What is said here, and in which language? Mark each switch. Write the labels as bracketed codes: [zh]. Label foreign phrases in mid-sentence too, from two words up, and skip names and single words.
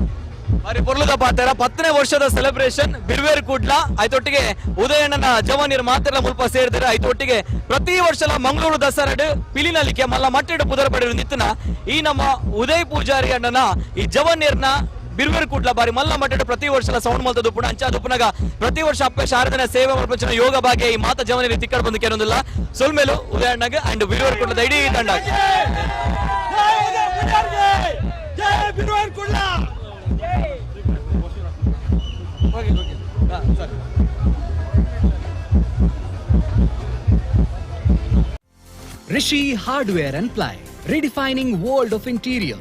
[tcy] ಬಾರಿ ಪೊರ್ಲುದ ಪಾತ್ರ 10ನೇ ವರ್ಷದ ಸೆಲೆಬ್ರೇಷನ್ ಬಿರ್ವೇರ್ ಕುಡ್ಲ ಆಯ್ತೊಟ್ಟಿಗೆ ಉದಯಣ್ಣನ ಜವಾನಿಯರ್ ಮಾತ್ರ ಮುಲ್ಪ ಸೇರಿದ್ರೆ ಆಯ್ತೊಟ್ಟಿಗೆ ಪ್ರತಿ ವರ್ಷ ಮಂಗಳೂರು ದಸರಾಡ್ ಪಿಲಿನಲಿಕೆ ಮಲ್ಲ ಮಟ್ಟಿಡು ಪುದರ ಪಡೆದು ನಿತ್ತನ ಈ ನಮ್ಮ ಉದಯ್ ಪೂಜಾರಿ ಅಣ್ಣನ ಈ ಜವಾನಿಯರ್ನ ಬಿರುವೇರು ಕೂಡ್ಲ ಬಾರಿ ಮಲ್ಲ ಮಟ್ಟ ಪ್ರತಿ ವರ್ಷ ಸೌಂಡ್ ಮಲ್ತದ್ದು ಪುಣ ಅಂಚ ದುಪ್ಪನಾಗ ಪ್ರತಿ ವರ್ಷ ಅಪ್ಪ ಶಾರದನ ಸೇವೆ ಪ್ರಪಂಚನ ಯೋಗ ಭಾಗ್ಯ ಈ ಮಾತ ಜವನ ತಿಕ್ಕಡ್ ಬಂದು ಕೇಳೋದಿಲ್ಲ ಸೊಲ್ಮೇಲು ಉದಯಣ್ಣಗ ಅಂಡ್ ಬಿರುವೇರು ಕೂಡ್ಲದ ಇಡೀ ತಂಡ [en] Rishi Hardware and Ply, redefining world of interior.